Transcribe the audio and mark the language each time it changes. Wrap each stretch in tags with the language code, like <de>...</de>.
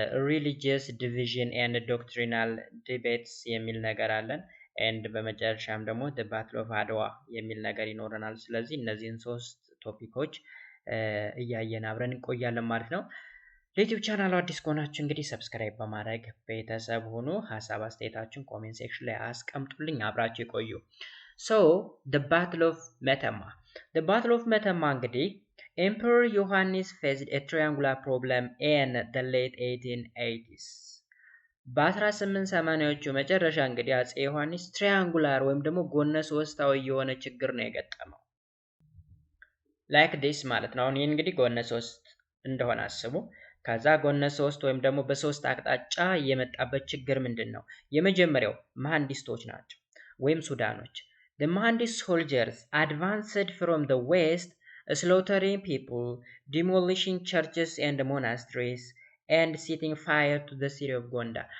<en>religious division and doctrinal debates</en> <am>የሚል ነገር አለን። and በመጨረሻም ደግሞ the battle of አድዋ የሚል ነገር ይኖረናል። ስለዚህ እነዚህን ሶስት ቶፒኮች እያየን አብረን እንቆያለን ማለት ነው። ለዩቲዩብ ቻናሉ አዲስ ከሆናችሁ እንግዲህ ሰብስክራይብ በማድረግ ቤተሰብ ሆኖ ሐሳብ አስተያየታችሁን ኮሜንት ሴክሽን ላይ አስቀምጡልኝ፣ አብራችሁ ይቆዩ።</am> <en>So the battle of Metama. The battle of Metama እንግዲህ Emperor ዮሐንስ faced a triangular problem in the late 1880s.</en> <am>በ1880ዎቹ መጨረሻ እንግዲህ አፄ ዮሐንስ ትሪያንጉላር ወይም ደግሞ ጎነ ሶስታዊ የሆነ ችግር ነው የገጠመው።</am> <en>like this</en> <am>ማለት ነው። አሁን ይሄ እንግዲህ ጎነ ሶስት እንደሆነ አስቡ። ከዛ ጎነ ሶስት ወይም ደግሞ በሶስት አቅጣጫ የመጣበት ችግር ምንድነው? የመጀመሪያው መሐንዲስቶች ናቸው ወይም ሱዳኖች።</am> <en>The Mahandis soldiers advanced from the west, slaughtering people, demolishing churches and monasteries, and setting fire to the city of Gondar.</en>